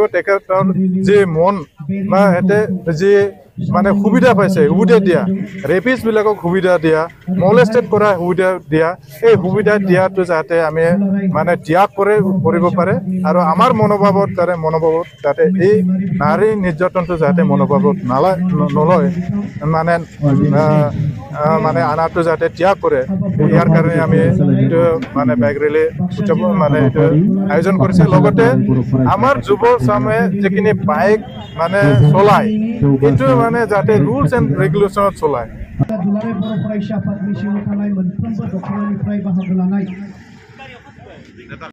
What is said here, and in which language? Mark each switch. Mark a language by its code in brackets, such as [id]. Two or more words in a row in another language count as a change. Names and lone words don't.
[as] তেখেতৰ যে মন বা এতে যে মানে সুবিধা পাইছে সুবিধা দিয়া ৰেপিষ্ট বিলাকক সুবিধা দিয়া মলেষ্টেড কৰা সুবিধা দিয়া এই সুবিধা দিয়াটো যাতে আমি মানে ত্যাগ কৰিব পাৰে আৰু আমাৰ মনোভাৱত যাতে এই নাৰী নিৰ্যাতনটো যাতে মনোভাৱত নলয় মানে আনাটো যাতে ত্যাগ কৰে ইয়াৰ কাৰণে আমি এইটো মানে [en] bike rally [as] উদযাপন মানে এইটো আয়োজন কৰিছে। লগতে আমাৰ যুৱ চামে যিখিনি বাইক মানে চলায় এইটো মানে যাতে [en] rules and regulationত [as] চলায়। [brx] दुलाराय बर' फरायसा आफादनि सिङाव थानाय मोनफ्रोमबो दख'नानिफ्राय बाहागो लानाय